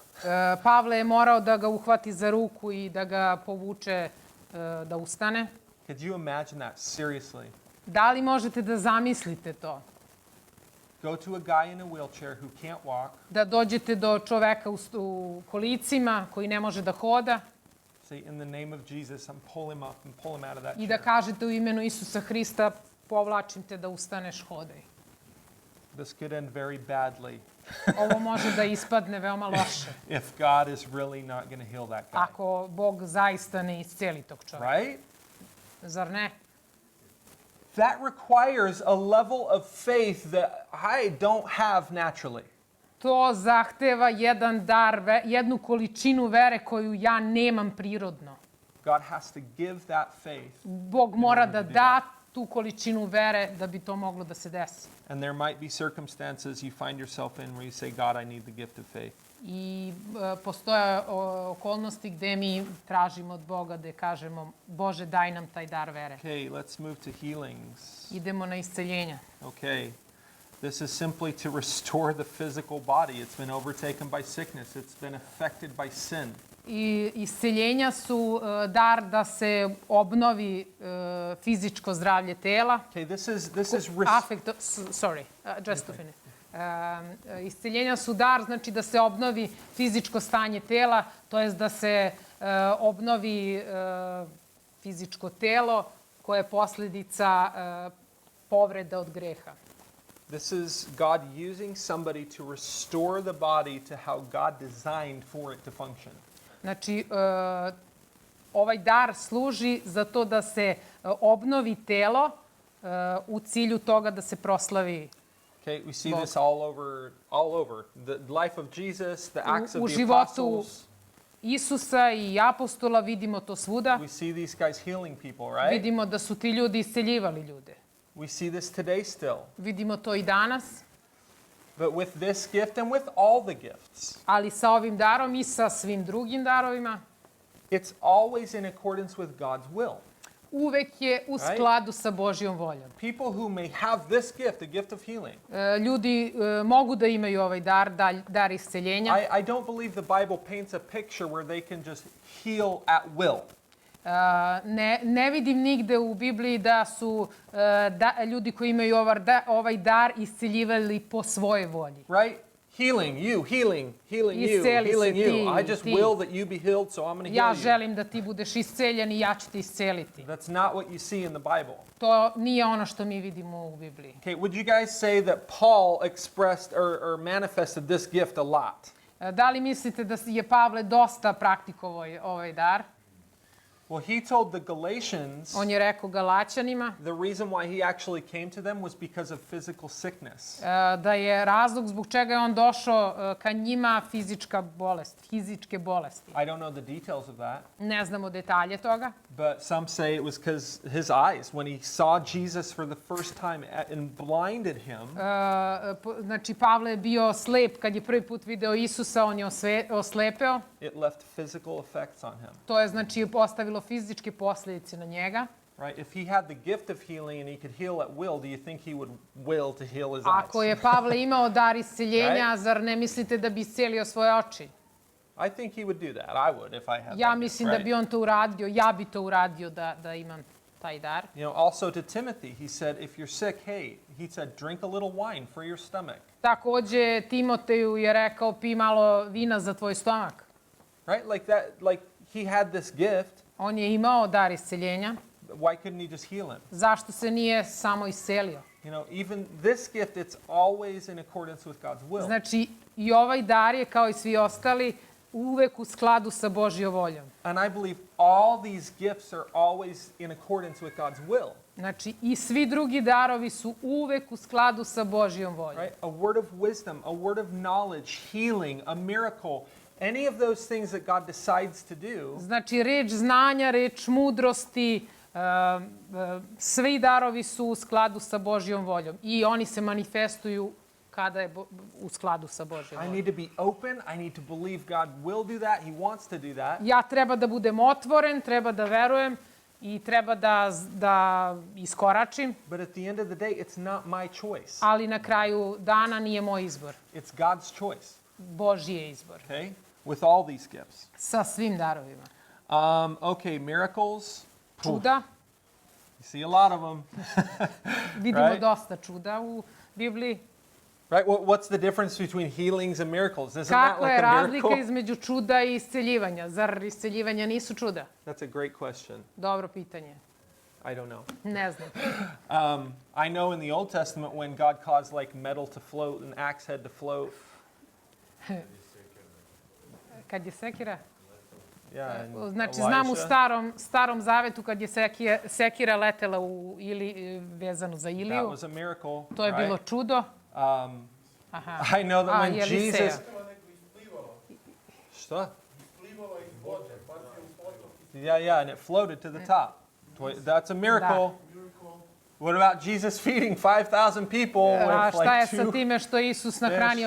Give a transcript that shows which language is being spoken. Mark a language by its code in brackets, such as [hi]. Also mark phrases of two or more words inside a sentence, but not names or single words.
[sr] Pavle je morao da ga uhvati za ruku i da ga povuče da ustane. [en] Could you imagine that? Seriously. [sr] Da li možete da zamislite to? [en] Go to a guy in a wheelchair who can't walk. [sr] Da dođete do čoveka u kolicima koji ne može da hoda. [en] Say, in the name of Jesus, I'm pull him up and pull him out of that [sr] I da [en] chair. [sr] kažete u imenu Isusa Hrista, povlačim te da ustaneš, hodaj. [en] This could end very badly [sr] Ovo može da ispadne veoma loše. [en] if God is really not going to heal that guy. [sr] Ako Bog zaista ne iscijeli tog čoveka. [en] Right? [sr] Zar ne? [en] That requires a level of faith that I don't have naturally. [sr] To zahteva jedan dar, jednu količinu vere koju ja nemam prirodno. [en] God has to give that faith. [sr] Bog mora da da tu količinu vere da bi to moglo da se desi. [en] And there might be circumstances you find yourself in where you say, God, I need the gift of faith. [sr] I postoje okolnosti gde mi tražimo od Boga da kažemo, Bože, daj nam taj dar vere. [en] Okay, let's move to healings. [sr] Idemo na isceljenja. [en] Okay. This is simply to restore the physical body. It's been overtaken by sickness. It's been affected by sin. [sr] I isceljenja su dar da se obnovi fizičko zdravlje tela. [en] Okay, this is Just to finish. [sr] Isceljenja su dar, znači da se obnovi fizičko stanje tela, to jest da se obnovi fizičko telo koje je posljedica povreda od greha. [en] This is God using somebody to restore the body to how God designed for it to function. [sr] Znači, ovaj dar služi za to da se obnovi telo u cilju toga da se proslavi. [en] Okay, we see this all over. The life of Jesus, the acts of [sr] U [en] the [sr] životu [en] apostles. [sr] Isusa i apostola vidimo to svuda. [en] We see these guys healing people, right? [sr] Vidimo da su ti ljudi isceljivali ljude. [en] We see this today still. [sr] Vidimo to i danas. [en] But with this gift and with all the gifts, [sr] Ali sa ovim darom i sa svim drugim darovima, [en] it's always in accordance with God's will. [sr] Uvek je u skladu sa Božjom voljom. [en] People who may have this gift, the gift of healing. [sr] Ljudi mogu da imaju ovaj dar isceljenja. [en] I don't believe the Bible paints a picture where they can just heal at will. [sr] Ne vidim nigde u Bibliji da su ljudi koji imaju ovaj dar isceljivali po svojoj volji. [en] Right? Healing you, healing you, healing you. I just will that you be healed, so I'm going to heal [sr] Ja [en] you. [sr] želim da ti budeš isceljen i ja ću te isceliti. [en] That's not what you see in the Bible. [sr] To nije ono što mi vidimo u Bibliji. [en] Okay, would you guys say that Paul expressed or manifested this gift a lot? [sr] Da li mislite da je Pavle dosta praktikovao ovaj dar? [en] Well, he told the Galatians [sr] On je rekao Galaćanima [en] the reason why he actually came to them was because of physical sickness. [sr] da je razlog zbog čega je on došao ka njima fizičke bolesti. [en] I don't know the details of that, [sr] Ne znamo detalje toga, [en] but some say it was because his eyes, when he saw Jesus for the first time and blinded him, [sr] znači Pavle je bio slep kad je prvi put video Isusa, on je oslepeo. [en] it left physical effects on him. [sr] To je znači postavilo fizičke posljedice na njega. [en] Right? If he had the gift of healing and he could heal at will, do you think he would will to heal his eyes? [sr] Ako je Pavle imao dar isceljenja, zar ne mislite da bi iscelio svoje oči? [en] I think he would do that. I would if I had [sr] Ja [en] that gift, [sr] mislim da [en] right? [sr] bi on to uradio, ja bi to uradio da imam taj dar. [en] You know, also to Timothy, he said, if you're sick, hey, he said, drink a little wine for your stomach. [sr] Takođe, Timoteju je rekao, pi malo vina za tvoj stomak. [en] Right? Like that, like he had this gift. [sr] On je imao dar isceljenja. [en] Why couldn't he just heal him? [sr] Zašto se nije samo iscelio? [en] You know, even this gift, it's always in accordance with God's will. [sr] Znači, i ovaj dar je, kao i svi ostali, uvek u skladu sa Božjom voljom. [en] And I believe all these gifts are always in accordance with God's will. [sr] Znači, i svi drugi darovi su uvek u skladu sa Božjom voljom. [en] Right? A word of wisdom, a word of knowledge, healing, a miracle, any of those things that God decides to do. [sr] Znači, reč znanja, reč mudrosti, svi darovi su u skladu sa Božjom voljom. I oni se manifestuju kada je u skladu sa Božjom [en] I [sr] voljom. [en] need to be open. I need to believe God will do that. He wants to do that. [sr] Ja treba da budem otvoren, treba da verujem i treba da iskoračim, [en] But at the end of the day, it's not my choice. [sr] ali na kraju dana nije moj izbor. [en] It's God's choice. [sr] Božji je izbor. [en] Okay? With all these gifts. [sr] Sa svim darovima. [en] Okay, miracles. [sr] Čuda. [en] You see a lot of them. [sr] Vidimo [en] Right. [sr] dosta čuda u Bibliji. [en] Right? What's the difference between healings and miracles? Isn't that [sr] Kakva [en] like [sr] je [en] a [sr] razlika [en] miracle? [sr] između čuda i isceljivanja? Zar isceljivanja nisu čuda? [en] That's a great question. [sr] Dobro pitanje. [en] I don't know. [sr] Ne znam. [en] I know in the Old Testament when God caused like metal to float and axe head to float. [sr] Kad je sekira? [en] Yeah. and [sr] Znači, znam u [en] Elisha, [sr] starom zavetu kad je sekira letela vezano za [en] that [sr] Iliju. [en] was a miracle. [sr] To je bilo [en] right? [sr] čudo. [en] I know that when [sr] Eliseja. [en] Jesus... Šta? Yeah, and it floated to the top. That's a miracle. What about Jesus feeding 5,000 people [sr] A [en] with [sr] šta je [en] like [sr] sa time što je Isus nahranio